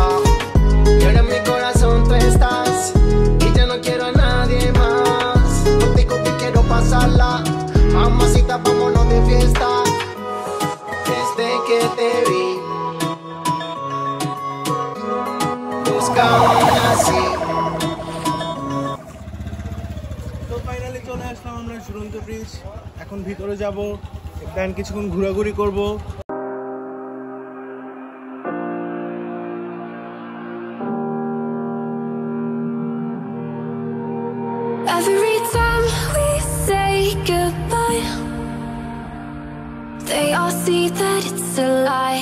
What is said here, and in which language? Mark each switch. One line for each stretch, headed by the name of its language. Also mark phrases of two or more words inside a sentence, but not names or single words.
Spanish: Y ahora en mi corazón tú estás. Y ya no quiero a nadie más. Contigo que quiero pasarla. Mamacita, vámonos de fiesta. Desde que te vi, buscaba una así.
Bangla: তো ফাইনালি চলে আসলাম আমরা ঝুলন্ত ব্রিজ। এখন ভিতরে যাব, দেন কিছুক্ষণ ঘোরাঘুরি করব।
English: Every time we say goodbye, they all see that it's a lie.